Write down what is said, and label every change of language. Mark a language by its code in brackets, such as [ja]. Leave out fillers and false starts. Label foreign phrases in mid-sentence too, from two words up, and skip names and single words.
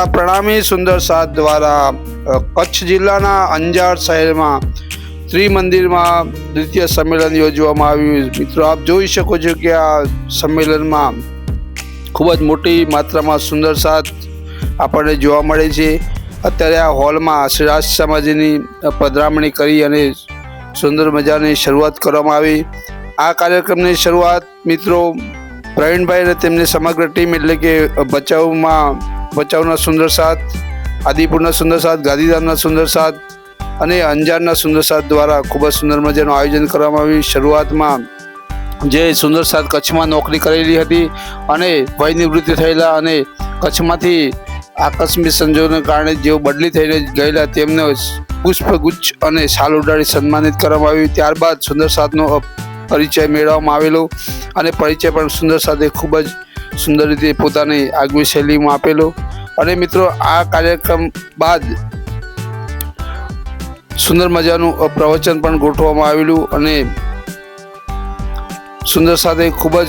[gu] પ્રણામી સુંદર સાથ દ્વારા કચ્છ જિલ્લાના અંજાર શહેર માં ત્રિમંદિર માં દ્વિતીય સંમેલન યોજવામાં આવ્યું। મિત્રો આપ જોઈ શકો છો કે આ સંમેલન માં ખૂબ જ મોટી માત્રા માં સુંદર સાથ આપણે જોવા મળે છે। અત્યારે આ હૉલ માં શ્રીરાજ સમાજની પધરામણી કરી અને સુંદર મજાની શરૂઆત કરવામાં આવી। આ કાર્યક્રમની શરૂઆત મિત્રો પ્રવીણ ભાઈ ને તેમની સમગ્ર ટીમ એટલે કે ભચાઉના સુંદર સાથ, આદિપુરના સુંદર સાથ, ગાંધીધામના સુંદર સાથ અને અંજારના સુંદર સાથ દ્વારા ખૂબ જ સુંદર મજાનું આયોજન કરવામાં આવ્યું। શરૂઆતમાં જે સુંદર સાથ કચ્છમાં નોકરી કરેલી હતી અને વય નિવૃત્તિ થયેલા અને કચ્છમાંથી આકસ્મિક સંજોગોને કારણે જેઓ બદલી થઈને ગયેલા તેમને પુષ્પગુચ્છ અને શાલ ઓઢાડી સન્માનિત કરવામાં આવ્યું। ત્યારબાદ સુંદર સાથનો પરિચય મેળવવામાં આવેલો અને પરિચય પણ સુંદર સાથે ખૂબ જ સુંદર રીતે પોતાની આગવી શૈલીમાં આપેલો। અને મિત્રો આ કાર્યક્રમ બાદ સુંદર મજાનું પ્રવચન પણ ગોઠવવામાં આવેલું અને સુંદર સાથે ખૂબ જ